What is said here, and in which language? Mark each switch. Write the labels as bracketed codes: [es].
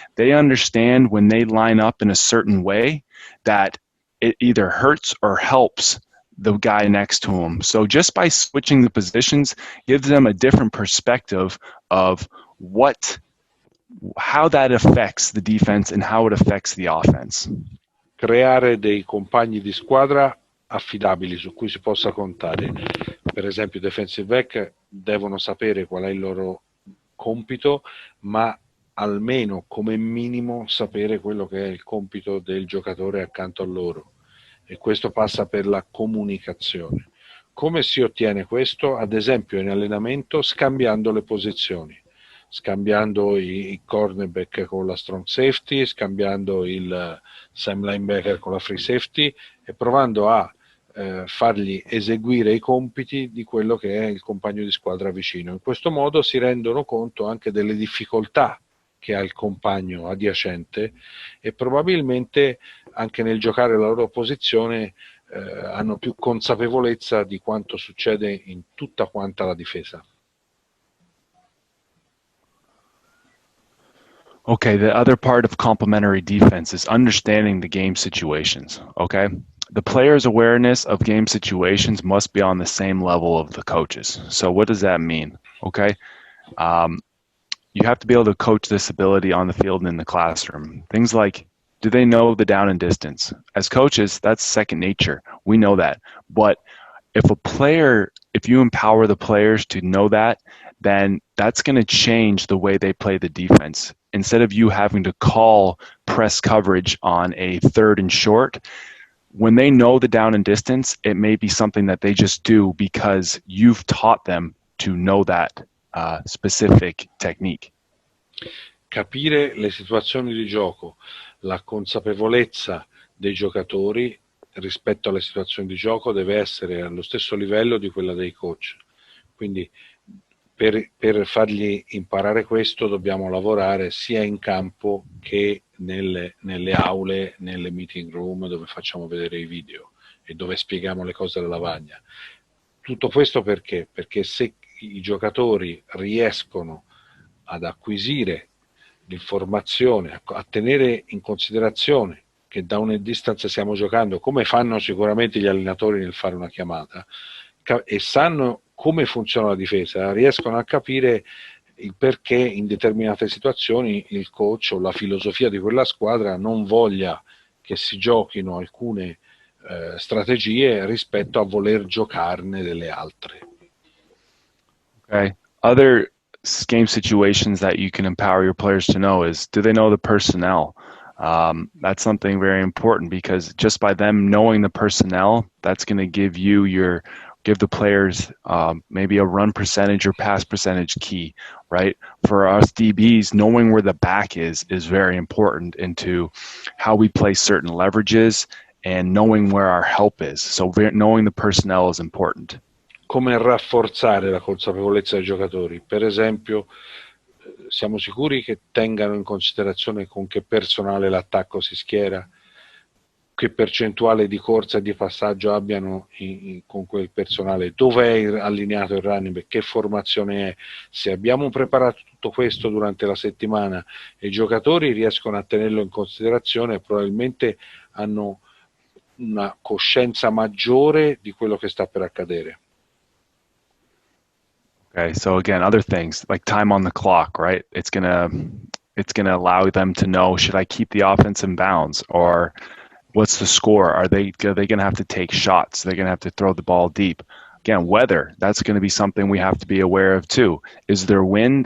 [en] They understand when they line up in a certain way that it either hurts or helps the guy next to him. So just by switching the positions gives them a different perspective of how that affects the defense and how it affects the offense. [it] Creare dei compagni di squadra affidabili su cui si possa contare. Per esempio i defensive back devono sapere qual è il loro compito, ma almeno come minimo sapere quello che è il compito del giocatore accanto a loro, e questo passa per la comunicazione. Come si ottiene questo? Ad esempio in allenamento scambiando le posizioni, scambiando i cornerback con la strong safety, scambiando il Sam linebacker con la free safety e provando a fargli eseguire i compiti di quello che è il compagno di squadra vicino. In questo modo si rendono conto anche delle difficoltà che ha il compagno adiacente e probabilmente anche nel giocare la loro posizione hanno più consapevolezza di quanto succede in tutta quanta la difesa. [en] Okay, the other part of complementary defense is understanding the game situations, okay? The player's awareness of game situations must be on the same level of the coaches. So what does that mean, okay? You have to be able to coach this ability on the field and in the classroom. Things like, do they know the down and distance? As coaches, that's second nature. We know that. But if you empower the players to know that, then that's going to change the way they play the defense. Instead of you having to call press coverage on a 3rd and short, when they know the down and distance, it may be something that they just do because you've taught them to know that specific technique. [it] Capire le situazioni di gioco, la consapevolezza dei giocatori rispetto alle situazioni di gioco deve essere allo stesso livello di quella dei coach. Quindi per fargli imparare questo dobbiamo lavorare sia in campo che nelle aule, nelle meeting room dove facciamo vedere i video e dove spieghiamo le cose alla lavagna. Tutto questo perché? Perché se i giocatori riescono ad acquisire l'informazione, a tenere in considerazione che da una distanza stiamo giocando, come fanno sicuramente gli allenatori nel fare una chiamata, e sanno come funziona la difesa, riescono a capire il perché in determinate situazioni il coach o la filosofia di quella squadra non voglia che si giochino alcune strategie rispetto a voler giocarne delle altre. [en] Okay. Other game situations that you can empower your players to know is, do they know the personnel? That's something very important because just by them knowing the personnel, that's going to give the players maybe a run percentage or pass percentage key, right? For us DBs, knowing where the back is very important into how we play certain leverages and knowing where our help is. So knowing the personnel is important. [it] Come rafforzare la consapevolezza dei giocatori? Per esempio, siamo sicuri che tengano in considerazione con che personale l'attacco si schiera, che percentuale di corsa e di passaggio abbiano con quel personale, dove è allineato il running back, che formazione è. Se abbiamo preparato tutto questo durante la settimana e i giocatori riescono a tenerlo in considerazione, probabilmente hanno una coscienza maggiore di quello che sta per accadere. [en] Okay, so again, other things like time on the clock, right? It's gonna allow them to know, should I keep the offense in bounds, or what's the score? Are they gonna have to take shots? They're gonna have to throw the ball deep. Again, weather, that's going to be something we have to be aware of too. Is there wind?